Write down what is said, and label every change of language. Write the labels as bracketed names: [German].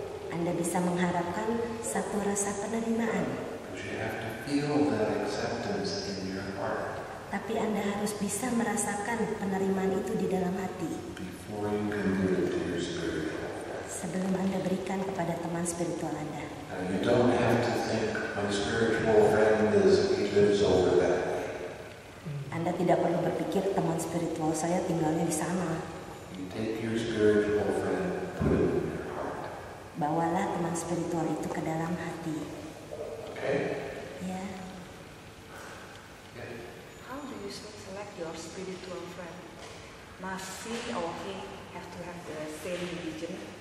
[Indonesian] Anda bisa mengharapkan satu rasa penerimaan. [English] But you have to feel that acceptance in your heart [Indonesian] Tapi Anda harus bisa merasakan penerimaan itu di dalam hati [English] before you can give it to your spiritual. [Indonesian] sebelum Anda berikan kepada teman spiritual Anda. [English] Now you don't have to think my spiritual friend lives over that way. [Indonesian] Anda tidak perlu berpikir teman spiritual saya tinggalnya di sana. [English] You take your spiritual friend, put it in your heart. [Indonesian] Bawalah teman spiritual itu ke dalam hati. [English] Okay? [Indonesian] Ya. [English] How do you select your spiritual friend? Must he or he have to have the same religion?